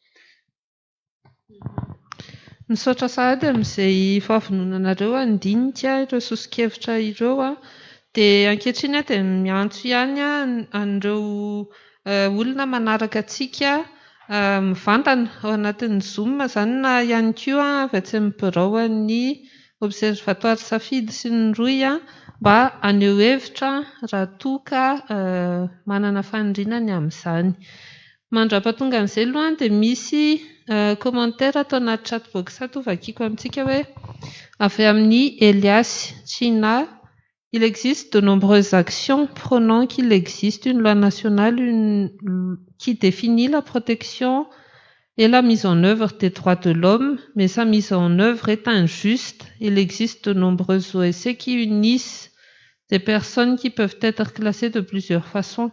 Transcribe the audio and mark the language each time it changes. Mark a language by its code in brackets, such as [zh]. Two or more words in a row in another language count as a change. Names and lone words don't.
[mg] Misaotra sahady amin'izay fahavononanareo andinika ireo sosokevitra ireo dia ankehitriny dia miantso ihany an'ireo olona manaraka antsika mivantana ao anatin'ny Zoom izany na ihany koa avy atsy amin'ny birao an'ny Observatoire Safidy sy ny Roy mba haneho hevitra raha toa ka manana faniriana amin'izany. Mandra-pahatonga an'izay aloha dia misy commentaire atao anaty chatbox ato vakiako amintsika hoe avy amin'ny Elias China. [fr] Il existe de nombreuses actions prônant qu'il existe une loi nationale qui définit la protection et la mise en œuvre des droits de l'homme, mais sa mise en œuvre est injuste. Il existe de nombreuses OSC qui unissent des personnes qui peuvent être classées de plusieurs façons.